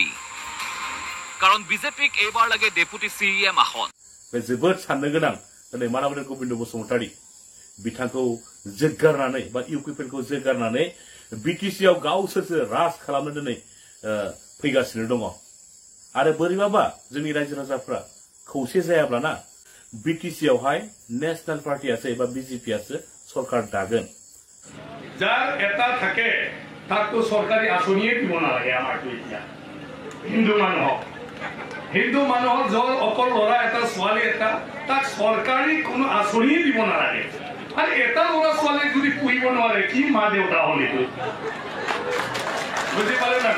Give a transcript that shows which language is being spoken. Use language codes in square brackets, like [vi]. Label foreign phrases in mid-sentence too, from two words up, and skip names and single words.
[as] কাৰণ বিজেপিক এইবাৰ লাগে ডেপুটি CEM আসন। [brx] जोबोद साननो गोनां दिनै मानामुनि गोबिन्द बसुमतारी बिथांखौ जोगारनानै बा इउपिपिएलखौ जोगारनानै बिटिसिआव गावसोरसो राज खालामनो दिनै फैगासिनो दङ। आरो बोरैबाबा जोंनि रायजो राजाफ्रा खौसे जायाब्लाना बिटिसिआवहाय नेशनेल पार्टियासो एबा बिजेपियासो सरकार दागोन। [as] যাৰ এটা থাকে তাকতো চৰকাৰী আঁচনিয়ে দিব নালাগে। আমাৰতো এতিয়া হিন্দু মানুহৰ জল অকল ল'ৰা এটা ছোৱালী এটা তাক চৰকাৰী কোনো আঁচনিয়ে দিব নালাগে। আৰু এটা ল'ৰা ছোৱালীক যদি পুহিব নোৱাৰে কি মা দেউতা হ'ল এইটো বুজি পালে না?